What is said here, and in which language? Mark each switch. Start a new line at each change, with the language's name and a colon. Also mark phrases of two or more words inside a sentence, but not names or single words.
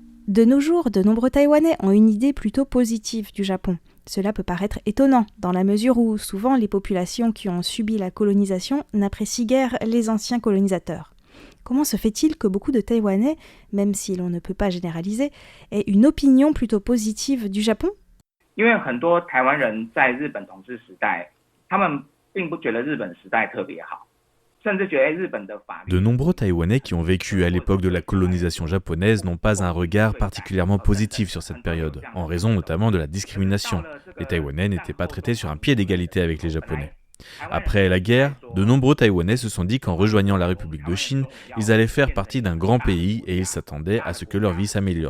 French: De nos jours, de nombreux Taïwanais ont une idée plutôt positive du Japon. Cela peut paraître étonnant, dans la mesure où souvent les populations qui ont subi la colonisation n'apprécient guère les anciens colonisateurs. Comment se fait-il que beaucoup de Taïwanais, même si l'on ne peut pas généraliser, aient une opinion plutôt positive du Japon ?
Chinese: 因为很多台湾人在日本统治时代，他们并不觉得日本时代特别好。
French: De nombreux Taïwanais qui ont vécu à l'époque de la colonisation japonaise n'ont pas un regard particulièrement positif sur cette période, en raison notamment de la discrimination. Les Taïwanais n'étaient pas traités sur un pied d'égalité avec les Japonais. Après la guerre, de nombreux Taïwanais se sont dit qu'en rejoignant la République de Chine, ils allaient faire partie d'un grand pays et ils s'attendaient à ce que leur vie s'améliore.